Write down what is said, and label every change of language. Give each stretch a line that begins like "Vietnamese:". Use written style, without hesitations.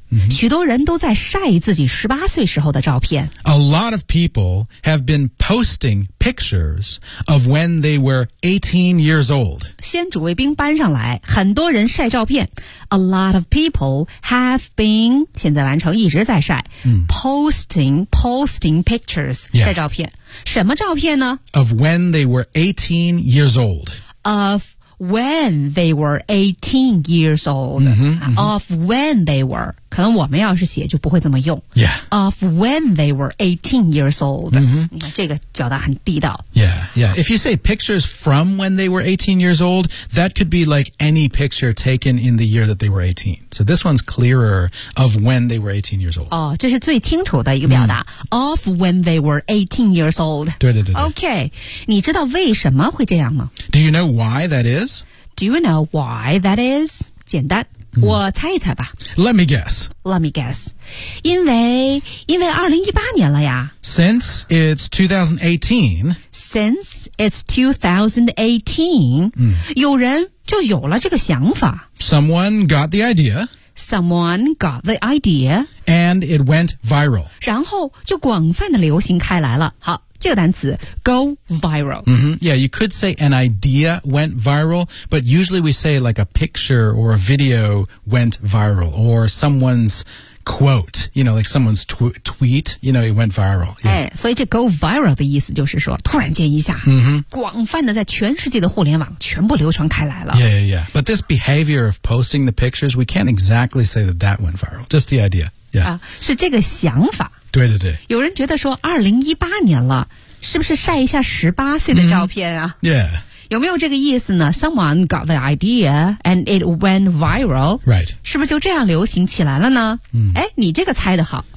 Chinese: 许多人都在晒自己十八岁时候的照片。
English: A lot of people have been posting pictures of when they were 18 years old.
Chinese: 先主谓宾搬上来，很多人晒照片。
English: A lot of people have been
Chinese: 现在完成一直在晒、
English: posting pictures、 yeah.
Chinese: 晒照片。什么照片呢
English: ？Of when they were 18 years old. When they were 18 years old, of when they were,
Chinese: 可能我们要是写就不会这么用。 Yeah.
English: Of when they were 18 years old,、
Chinese: 这个表达很地道。 Yeah, yeah.
English: If you say pictures from when they were 18 years old, that could be like any picture taken in the year that they were 18. So this one's clearer of when they were 18 years old.
Chinese: 哦，这是最清楚的一个表达。
English: Of when they were 18 years old.
Chinese: 对对对对。 Okay, 你知道为什么会这样吗？
English: Do you know why that is? Do you know why that is?
Chinese: 简单、我猜一猜吧。
English: Let me guess. Let me guess.
Chinese: 因为2018年了呀。
English: Since it's 2018. Since it's 2018,、
Chinese: 有人就有了这个想法。
English: Someone got the idea. Someone got the idea. And it went viral.
Chinese: 然后就广泛的流行开来了。好。这个单词
English: go viral、 Yeah, you could say an idea went viral, but usually we say like a picture or a video went viral or someone's quote, you know, like someone's tweet, you know, it went viral.、
Chinese: 哎、所以这
English: go viral
Chinese: 的意思就是说突然间一下、广泛的在全世界的互联网全部流传开来了。 Yeah, yeah, yeah.
English: But this behavior of posting the pictures, we can't exactly say that that went viral. Just the idea. Yeah.、
Chinese: 是这个想法。对对对，有人觉得说2018年了，是不是晒一下十八岁的照片啊、 Yeah. 有没有这个意思呢 ？
English: Someone got the idea and it went viral. Right.
Chinese: 是不是就这样流行起来了呢？哎，你这个猜得好。